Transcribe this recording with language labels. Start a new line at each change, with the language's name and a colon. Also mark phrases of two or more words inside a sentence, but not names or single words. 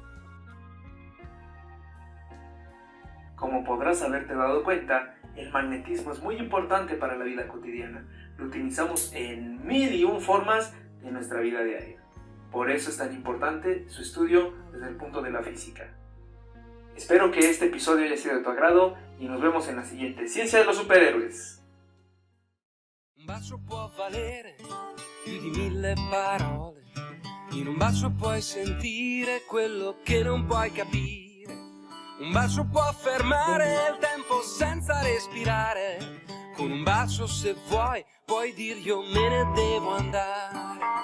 Spanish: Como podrás haberte dado cuenta, el magnetismo es muy importante para la vida cotidiana. Lo utilizamos en 1001 formas de nuestra vida diaria. Por eso es tan importante su estudio desde el punto de la física. Espero que este episodio haya sido de tu agrado y nos vemos en la siguiente Ciencia de los Superhéroes.
Italian: Un bacio può valere più di 1000 parole. In un bacio puoi sentire quello che non puoi capire. Un bacio può fermare il tempo senza respirare. Con un bacio, se vuoi, puoi dir io me ne devo andare.